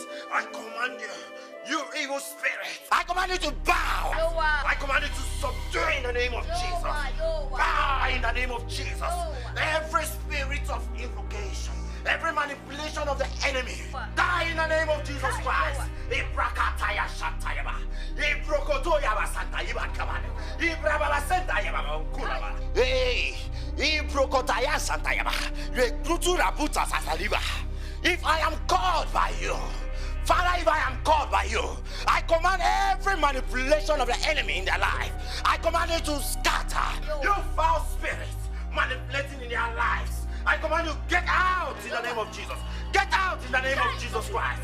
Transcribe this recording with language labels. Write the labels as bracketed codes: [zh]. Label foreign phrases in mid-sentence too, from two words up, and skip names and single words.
[en] I command you, you evil spirit. I command you to bow. I command you to subdue in the name of Jesus. Bow in the name of Jesus. Every spirit of invocation, every manipulation of the enemy, die in the name of Jesus Christ. Ibrakataya Shatayaba. Ibrokotoyaba Santayaba Kamane. Ibrababa Santayaba Kuraba. Hey, Ibrokotaya Santayaba. Rekrutu Rabuta Sasaliba. If I am called by you, Father, if I am called by you, I command every manipulation of the enemy in their life. I command you to scatter. You foul spirits manipulating in their lives. I command you, get out in the name of Jesus. Get out in the name of Jesus Christ.